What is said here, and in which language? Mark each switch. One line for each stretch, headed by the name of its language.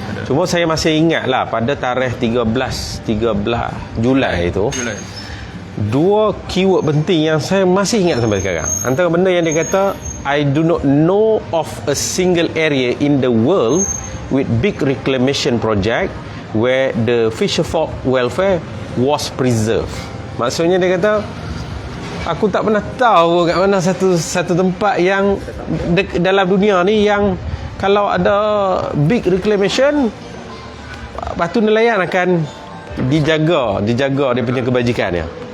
Malay: Cuma saya masih ingat lah pada tarikh 13 Julai itu, dua keyword penting yang saya masih ingat sampai sekarang. Antara benda yang dia kata,
English: I do not know of a single area in the world with big reclamation project where the fisher folk welfare was preserved.
Malay: Maksudnya dia kata, aku tak pernah tahu kat mana satu tempat yang dalam dunia ni yang kalau ada big reclamation, batu nelayan akan dijaga dia punya kebajikan dia.